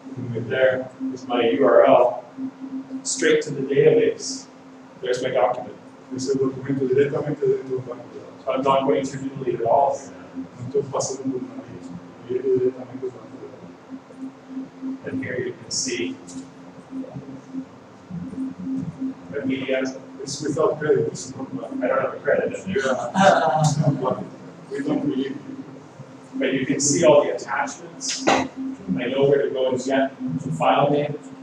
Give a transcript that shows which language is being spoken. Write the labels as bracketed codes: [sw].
[en] Right there is my URL, straight to the database. There's my document. [pt] Esse é o documento diretamente dentro do banco de dados. [en] So I'm not going through Noodling at all. [pt] Não estou passando por uma lista. Ele é diretamente do banco de dados. [en] And here you can see the media. It's without credit. It's not I don't have a credit in there. we don't believe you. But you can see all the attachments. I know where to go and get the file name.